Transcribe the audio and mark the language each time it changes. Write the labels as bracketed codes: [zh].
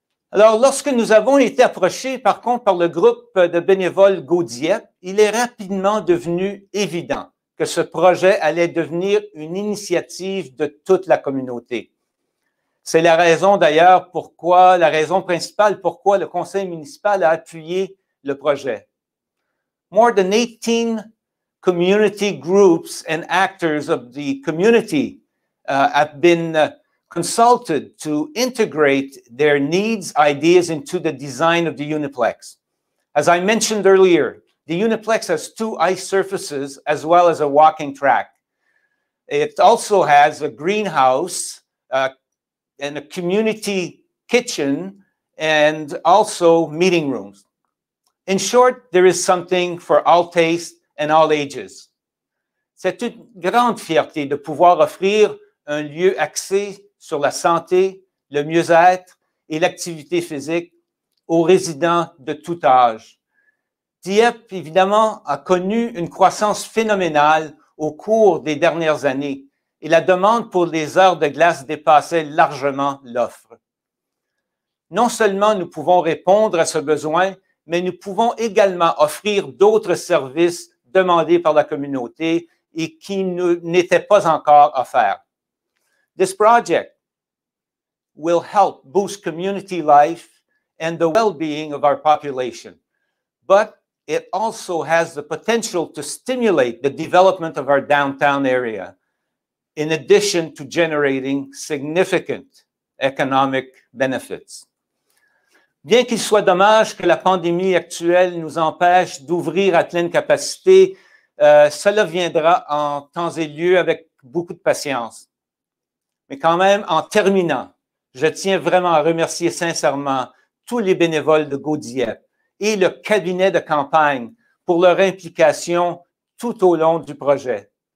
[fr] Alors, lorsque nous avons été approchés, par contre, par le groupe de bénévoles GoDieppe, il est rapidement devenu évident que ce projet allait devenir une initiative de toute la communauté. C'est la raison d'ailleurs la raison principale pourquoi le conseil municipal a appuyé le projet. [en] More than 18 community groups and actors of the community have been consulted to integrate their needs, ideas into the design of the Uniplex. As I mentioned earlier, the Uniplex has two ice surfaces as well as a walking track. It also has a greenhouse and a community kitchen and also meeting rooms. In short, there is something for all tastes and all ages. [fr] C'est une grande fierté de pouvoir offrir un lieu axé sur la santé, le mieux-être et l'activité physique aux résidents de tout âge. Dieppe, évidemment, a connu une croissance phénoménale au cours des dernières années et la demande pour les heures de glace dépassait largement l'offre. Non seulement nous pouvons répondre à ce besoin, mais nous pouvons également offrir d'autres services demandés par la communauté et qui n'étaient pas encore offerts. [en] This project will help boost community life and the well-being of our population, but it also has the potential to stimulate the development of our downtown area, in addition to generating significant economic benefits. [fr] Bien qu'il soit dommage que la pandémie actuelle nous empêche d'ouvrir à pleine capacité, cela viendra en temps et lieu avec beaucoup de patience. Mais quand même, en terminant, je tiens vraiment à remercier sincèrement tous les bénévoles de GoDiep et le cabinet de campagne pour leur implication tout au long du projet.